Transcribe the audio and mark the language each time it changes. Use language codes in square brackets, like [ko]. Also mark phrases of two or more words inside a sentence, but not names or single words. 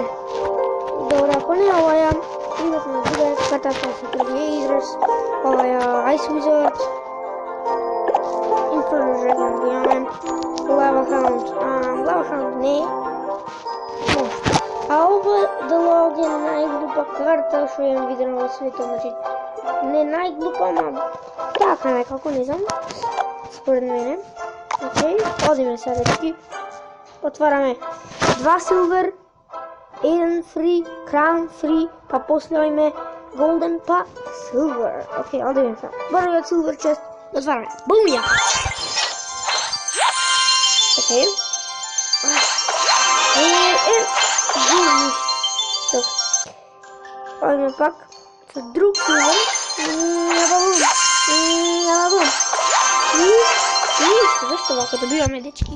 [mk] Добро, ако не оваја, имате на друга карта како се другия израз, оваја Ice Wizard, Inferno Dragon го имаме, Lava Hound не, а ова делог е најглупа карта што имам видено во светот, значи не најглупа, ама така некако, не знам, според мене. Окей, одиме сега, дечки. Отвараме 2 silver, 1 free, [en] crown free, [mk] па после имаме golden па silver. Окей, одиме сега. Првиот [en] silver chest [mk] отвараме. Бум ја! Окей. Одиме пак со друг silver. Зашто вака добиваме, дечки?